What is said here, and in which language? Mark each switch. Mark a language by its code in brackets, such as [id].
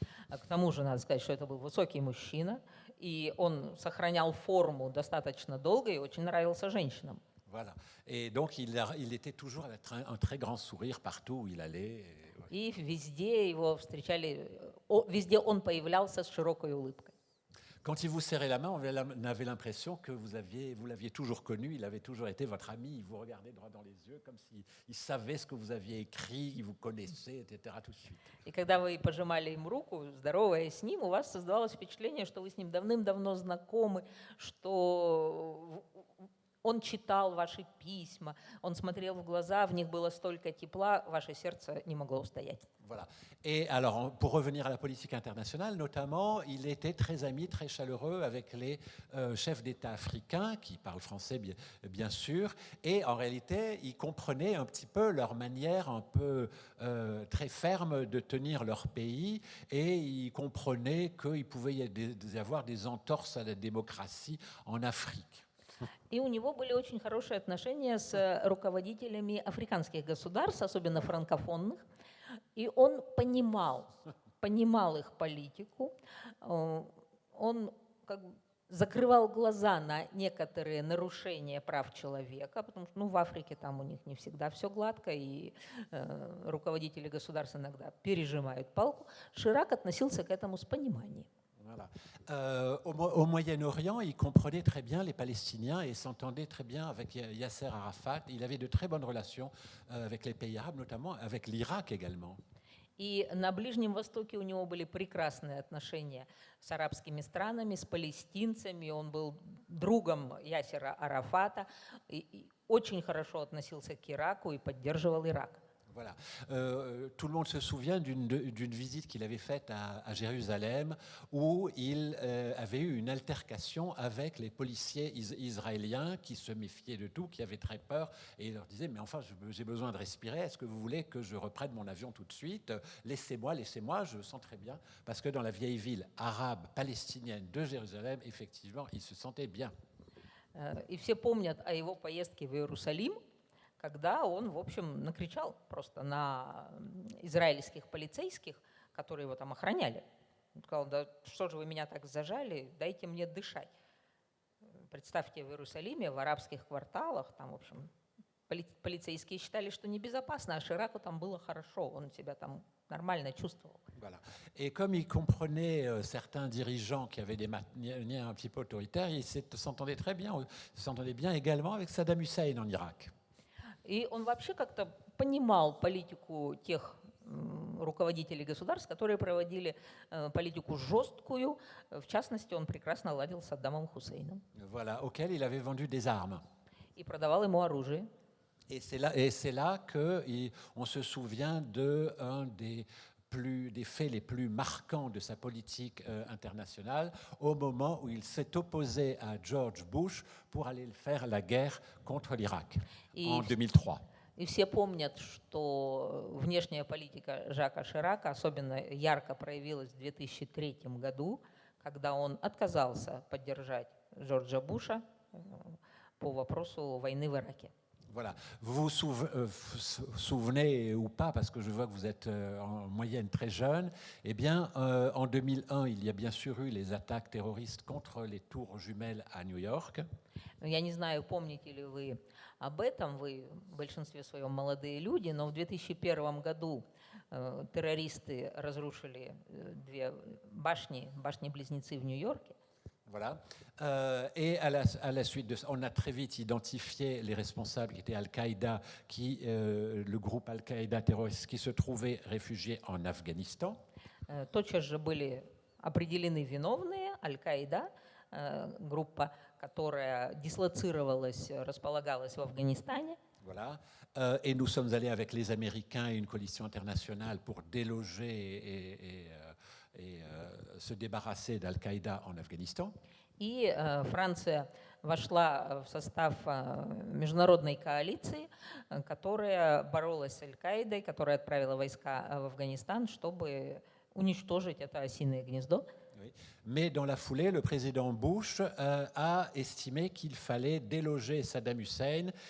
[ru] К тому же, надо сказать, что это был высокий мужчина, и он сохранял форму достаточно долго и очень нравился женщинам. [fr] Voilà. Et donc, il était toujours avec un très grand sourire partout où il allait. [ru] И везде его встречали, везде он появлялся с широкой улыбкой. [fr] Quand il vous serrait la main, on avait l'impression que vous l'aviez toujours connu, il avait toujours été votre ami, il vous regardait droit dans les yeux, comme s'il savait ce que vous aviez écrit, il vous connaissait, etc. tout de suite. [ru] И когда вы пожимали им руку, здороваясь с ним, у вас создавалось впечатление, что вы с ним давным-давно знакомы, что он читал ваши письма, он смотрел в глаза, в них было столько тепла, ваше сердце не могло устоять. [fr] Voilà. Et alors, pour revenir à la politique internationale, notamment, il était très ami, très chaleureux avec les chefs d'État africains, qui parlent français bien sûr, et en réalité, il comprenait un petit peu leur manière un peu très ferme de tenir leur pays, et il comprenait qu'il pouvait y avoir des entorses à la démocratie en Afrique. [ru] И у него были очень хорошие отношения с руководителями африканских государств, особенно франкофонных. И он понимал их политику, он как бы закрывал глаза на некоторые нарушения прав человека, потому что в Африке там у них не всегда все гладко, и руководители государств иногда пережимают палку. Ширак относился к этому с пониманием. [fr] Voilà. Au Moyen-Orient, il comprenait très bien les Palestiniens et s'entendait très bien avec Yasser Arafat. Il avait de très bonnes relations avec les pays arabes, notamment avec l'Irak également. [ru] И на Ближнем Востоке у него были прекрасные отношения с арабскими странами, с палестинцами. Он был другом Ясера Арафата, и очень хорошо относился к Ираку и поддерживал Ирак. [fr] Voilà. Tout le monde se souvient d'une visite qu'il avait faite à Jérusalem où il avait eu une altercation avec les policiers israéliens qui se méfiaient de tout, qui avaient très peur, et il leur disait « Mais enfin, j'ai besoin de respirer, est-ce que vous voulez que je reprenne mon avion tout de suite ? Laissez-moi, je sens très bien. » Parce que dans la vieille ville arabe, palestinienne de Jérusalem, effectivement, il se sentait bien. [ru] И все помнят о его поездке в Иерусалим, когда он, в общем, накричал просто на израильских полицейских, которые его там охраняли. Он сказал: да что же вы меня так зажали, дайте мне дышать. Представьте, в Иерусалиме, в арабских кварталах, там, в общем, полицейские считали, что небезопасно, а Шираку там было хорошо, он себя там нормально чувствовал. [fr] Voilà. Et comme il comprenait certains dirigeants qui avaient des manières un petit peu autoritaires, il s'entendait très bien, s'entendait bien également avec Saddam Hussein en Irak. [ru] И он вообще как-то понимал политику тех руководителей государств, которые проводили политику жесткую. В частности, он прекрасно ладил с Саддамом Хусейном. [fr] Voilà, auquel il avait vendu des armes. [ru] И продавал ему оружие. [fr] Et c'est là qu'on se souvient d'un des faits les plus marquants de sa politique internationale au moment où il s'est opposé à George Bush pour aller faire la guerre contre l'Irak en 2003. [ru] И все помнят, что внешняя политика Жака Ширака особенно ярко проявилась в 2003 году, когда он отказался поддержать Джорджа Буша по вопросу войны в Ираке. [fr] Voilà. Vous vous souvenez ou pas, parce que je vois que vous êtes en moyenne très jeune, eh bien, en 2001, il y a bien sûr eu les attaques terroristes contre les tours jumelles à New York. [ru] Я не знаю, помните ли вы об этом, вы в большинстве своем молодые люди, но в 2001 году террористы разрушили две башни-близнецы в Нью-Йорке. [fr] Voilà. Et à la suite de ça, on a très vite identifié les responsables qui étaient Al-Qaïda, le groupe Al-Qaïda terroriste qui se trouvait réfugié en Afghanistan. [ru] Тотчас же были определены виновные. Аль-Каида, группа, которая дислоцировалась, располагалась в Афганистане. [fr] Voilà. Et nous sommes allés avec les Américains et une coalition internationale pour déloger et se débarrasser d'Al-Qaïda en Afghanistan. [ru] И Франция вошла в состав международной коалиции, которая боролась с Аль-Каидой, которая отправила войска в Афганистан, чтобы уничтожить это осиное гнездо. [fr] Oui. Mais dans la foulée, le président Bush a estimé qu'il fallait déloger Saddam Hussein.